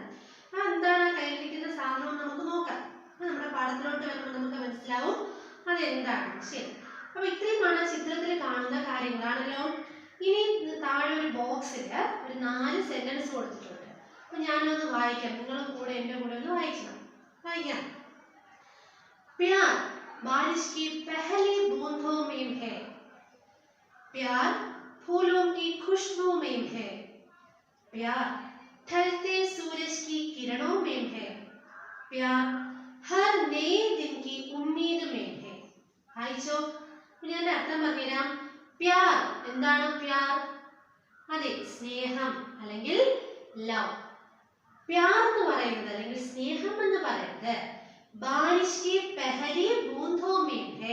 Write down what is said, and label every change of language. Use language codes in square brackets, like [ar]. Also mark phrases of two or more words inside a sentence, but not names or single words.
[ml] എന്താണ് കയ്യിലിരിക്കുന്ന സാധനം നമുക്ക് നോക്കാം. നമ്മുടെ പാഠത്തിലോട്ട് വരുമ്പോൾ നമുക്ക് മനസ്സിലാവും അതെന്താണ്. ശരി, അപ്പൊ ഇത്രയുമാണ് ചിത്രത്തിൽ കാണുന്ന കാര്യങ്ങളാണല്ലോ. ഇനി താഴെ ഒരു ബോക്സിൽ ഒരു 4 സെന്റൻസ് കൊടുത്തിട്ടുണ്ട്. അപ്പൊ ഞാനൊന്ന് വായിക്കാം, നിങ്ങളും കൂടെ എൻ്റെ കൂടെ ഒന്ന് വായിക്കാം. [hi] प्यार बारिश की पहली बूंदों में है, प्यार फूलों की खुशबू में है, प्यार ढलते सूरज की किरणों में है, प्यार हर नए दिन की उम्मीद में है. [ml] വായിച്ചോ? ഞാൻ അർത്ഥം പറഞ്ഞുതരാം. പ്യാർ എന്താണ്? പ്യാർ അതെ, സ്നേഹം അല്ലെങ്കിൽ ലവ്. പ്യാർ എന്ന് പറയുന്നത് അല്ലെങ്കിൽ സ്നേഹം എന്ന് പറയുന്നത് [hi] बारिश की पहली बूंदों में है.